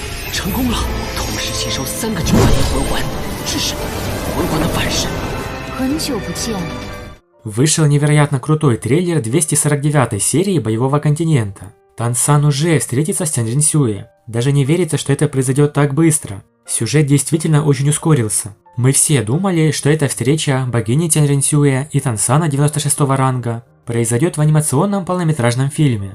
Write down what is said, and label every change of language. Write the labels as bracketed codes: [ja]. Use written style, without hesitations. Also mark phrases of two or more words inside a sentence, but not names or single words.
[zh] 成功了，同时吸收3个9万年魂环，这是魂环的反噬。很久不见。 [ru] Вышел невероятно крутой трейлер 249-й серии Боевого континента. Тансан уже встретится с Тянь Ринсюэ. Даже не верится, что это произойдет так быстро. Сюжет действительно очень ускорился. Мы все думали, что эта встреча богини Тянь Ринсюэ и Тансана 96-го ранга произойдет в анимационном полнометражном фильме.